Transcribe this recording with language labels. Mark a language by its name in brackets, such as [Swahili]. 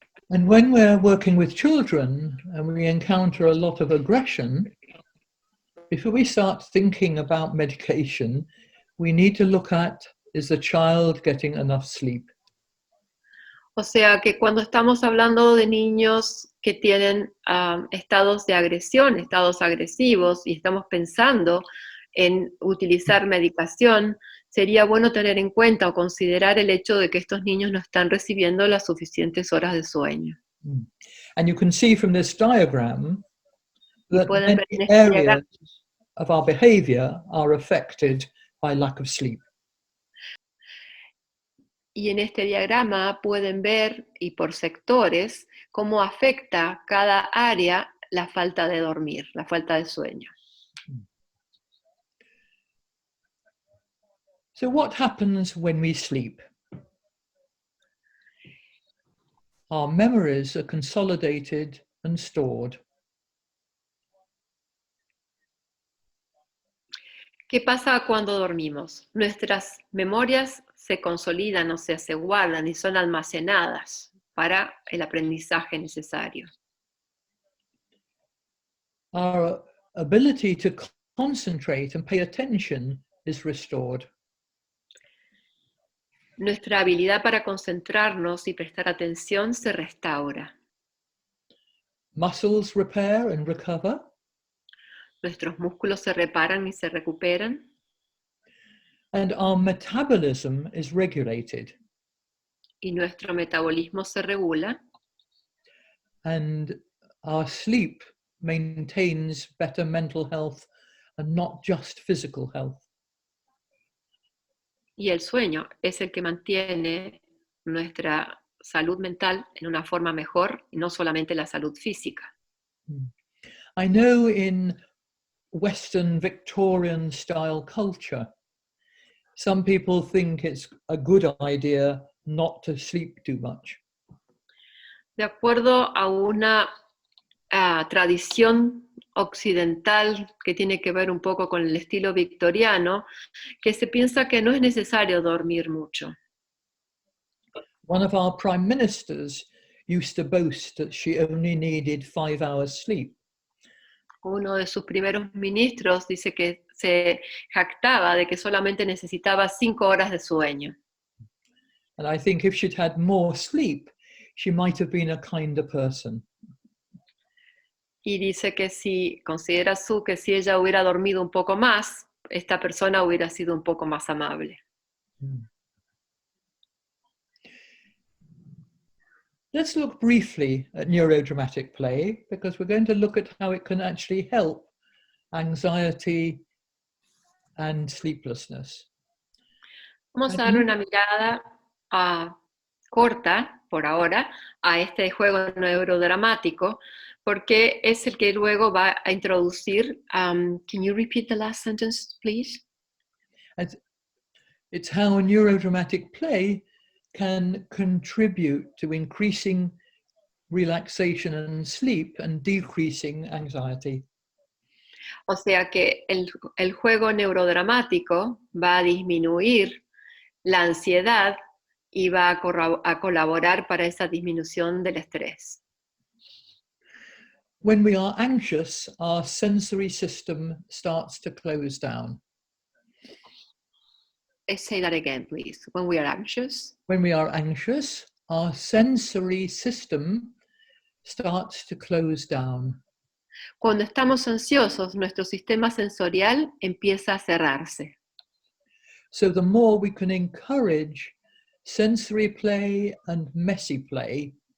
[English] And when we're working with children and we encounter a lot of aggression, before we start thinking about medication, we need to look at, is the child getting enough sleep? [Spanish] O sea que cuando estamos hablando de niños que tienen estados de agresión, estados agresivos, y estamos pensando en utilizar medicación, sería bueno tener en cuenta o considerar el hecho de que estos niños no están recibiendo las suficientes horas de sueño. [English] And you can see from this diagram that many areas of our behavior are affected by lack of sleep. [Spanish] Y en este diagrama pueden ver, y por sectores, cómo afecta cada área la falta de dormir, la falta de sueño. [English] So what happens when we sleep? Our memories are consolidated and stored. [Spanish] ¿Qué pasa cuando dormimos? Nuestras memorias se consolidan, o sea, se guardan y son almacenadas para el aprendizaje necesario. [English] Our ability to concentrate and pay attention is restored. [Spanish] Nuestra habilidad para concentrarnos y prestar atención se restaura. [English] Muscles repair and recover. [Spanish] Nuestros músculos se reparan y se recuperan. [English] And our metabolism is regulated. [Spanish] Y nuestro metabolismo se regula. [English] And our sleep maintains better mental health and not just physical health. [Spanish] Y el sueño es el que mantiene nuestra salud mental en una forma mejor y no solamente la salud física. [English] I know in Western Victorian style culture, some people think it's a good idea not to sleep too much. [Spanish] De acuerdo a una tradición occidental que tiene que ver un poco con el estilo victoriano, que se piensa que no es necesario dormir mucho. [English] One of our prime ministers used to boast that she only needed 5 hours sleep. [Spanish] Uno de sus primeros ministros dice que se jactaba de que solamente necesitaba 5 horas de sueño. [English] And I think if she'd had more sleep, she might have been a kinder person. [Spanish] Y dice que si considera que si ella hubiera dormido un poco más, esta persona hubiera sido un poco más amable. [English] Let's look briefly at Neuro-Dramatic-Play, because we're going to look at how it can actually help anxiety and sleeplessness. [Spanish] Vamos a dar una mirada corta, por ahora, a este juego neurodramático, porque es el que luego va a introducir. [English] Can you repeat the last sentence, please? It's how Neuro-Dramatic-Play can contribute to increasing relaxation and sleep and decreasing anxiety. [Spanish] O sea que el juego neurodramático va a disminuir la ansiedad y va a colaborar para esa disminución del estrés. [English] When we are anxious, our sensory system starts to close down. Say that again, please. When we are anxious. When we are anxious, our sensory system starts to close down. [Spanish] Cuando estamos ansiosos, nuestro sistema sensorial empieza a cerrarse. [English] So the more we can encourage sensory play and messy play,